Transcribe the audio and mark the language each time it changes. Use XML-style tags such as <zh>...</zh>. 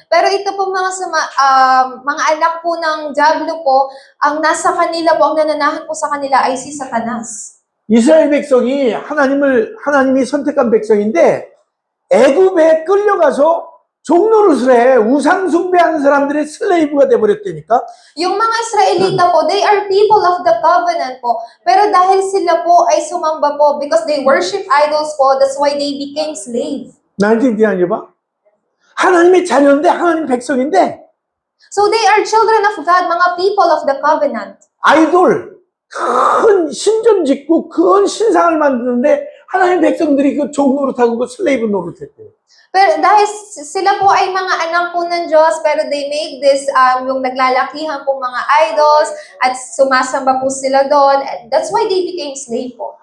<tl>Pero ito po mga anak po ng Diablo po, ang nasa kanila po, ang nananahan po sa kanila ay si Satanas.</tl> <ko>이스라엘 백성이 하나님이 선택한 백성인데 애굽에 끌려가서 종노릇을 해 우상 숭배하는 사람들의 슬레이브가 돼버렸다니까.</ko> <tl>Yung mga Israelita po,</tl> <en>they are people of the covenant po.</en> <tl>Pero dahil sila po ay sumamba po</tl> <en>because they worship idols po, that's why they became slave.</en> <ko>나한테 얘기해봐. 하나님의 자녀인데 하나님 백성인데</ko> <en>So they are children of God, mga people of the covenant.</en> <ko>아이돌 큰 신전 짓고 큰 신상을 만드는데 하나님 백성들이 그 종노릇하고 그 슬레이브 노릇했대요.</ko> <tl>Pero dahil sila po ay mga anak po ng Diyos, pero</tl> <en>they make this,</en> <tl>yung naglalakihan po mga idols, at sumasamba po sila doon.</tl> <en>That's why they became slave</en> <tl>po.</tl>